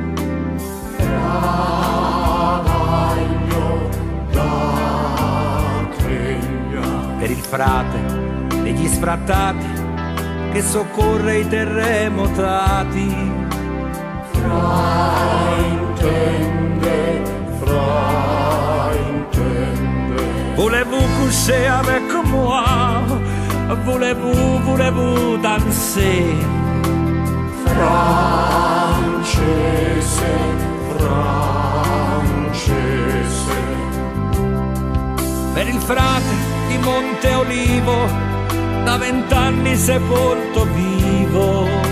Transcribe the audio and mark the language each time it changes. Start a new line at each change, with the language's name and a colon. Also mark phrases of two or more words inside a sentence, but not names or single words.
Italian: Travaglio da teglia. Per il frate degli sfrattati che soccorre i terremotati. Fraintende.
French: Voulez-vous coucher avec moi? Voulez-vous danser?
Italian: Francese. Per il frate di Monte Olivo, da 20 anni sepolto vivo.